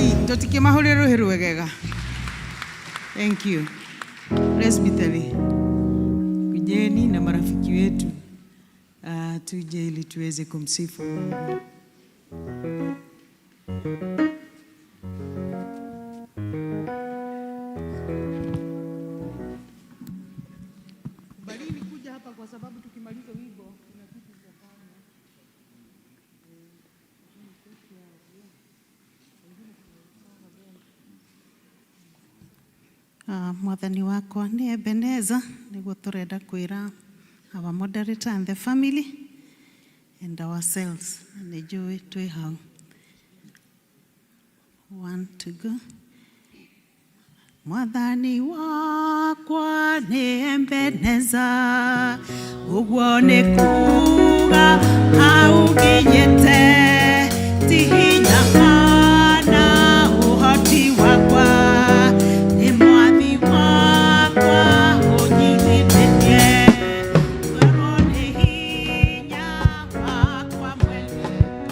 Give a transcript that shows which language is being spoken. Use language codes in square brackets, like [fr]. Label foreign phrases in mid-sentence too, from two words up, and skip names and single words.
[en] Totike mahulero heruegega. Thank you. Presbytery. [sw] Kujeni na marafiki wetu. Tuje ili tuweze kumsifu Mungu. Balini kuja hapa kwa sababu tukimaliza wimbo kuna kitu cha kufanya. [ki] Mwathani wakwa ni Ebeneza niguo turenda kwira [en] our moderator and the family and ourselves. [ki] Nijui twi hau. [en] 1 to go. [ki] Mwathani wakwa ni Ebeneza uguo ni kuga auginyite ti hinya kana uhoti wakwa ni mwathi wakwa unyitithie wero ni hinya wakwa mwene